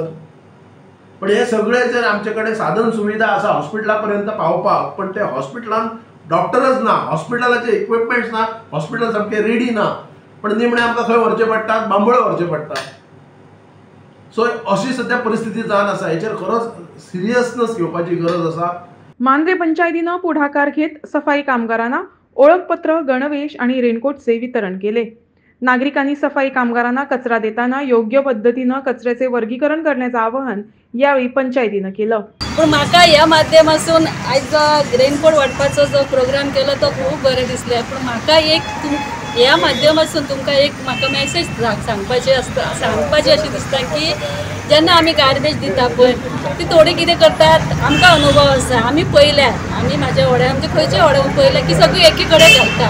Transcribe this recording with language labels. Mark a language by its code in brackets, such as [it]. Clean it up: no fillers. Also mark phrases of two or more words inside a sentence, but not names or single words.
[kok] पण हे सगळे जर आमचे कडेन साधन सुविधा आसा हॉस्पिटला पर्यंत पावपाक, पण ते हॉस्पिटलान डॉक्टरच ना, हॉस्पिटलाचे इक्विपमेंट्स ना, हॉस्पिटल सामके रेडी ना, पण निमणे आमकां खंय व्हरचे पडटात, बांबोळे व्हरचे पडटात. सो अशी सध्या परिस्थिती जावन आसा. हेचेर खरोच सिरियसनेस घेवपाची गरज आसा. [mr] मांद्रे पंचायतीनं पुढाकार घेत सफाई कामगारांना ओळखपत्र, गणवेश आणि रेनकोटचे वितरण केले. नागरिकांनी सफाई कामगारांना कचरा देताना योग्य पद्धतीनं कचऱ्याचे वर्गीकरण करण्याचं आवाहन यावेळी पंचायतीनं केलं. [kok] पण म्हाका ह्या माध्यमातून आयज रेनकोट वाटपाचो जो प्रोग्राम केलो तो खूब बरें दिसलें. पण म्हाका ह्या माध्यमातून तुमकां एक म्हाका मेसेज सांगपाची अशी दिसता की जेन्ना आमी गार्बेज दिता पळय ती थोडी कितें करतात, आमकां अनुभव आसा, आमी पयल्या, आमी म्हाज्या वाड्यार आमचे खंयच्या वाड्यार पयल्या की सगळीं एकी कडेन घालता.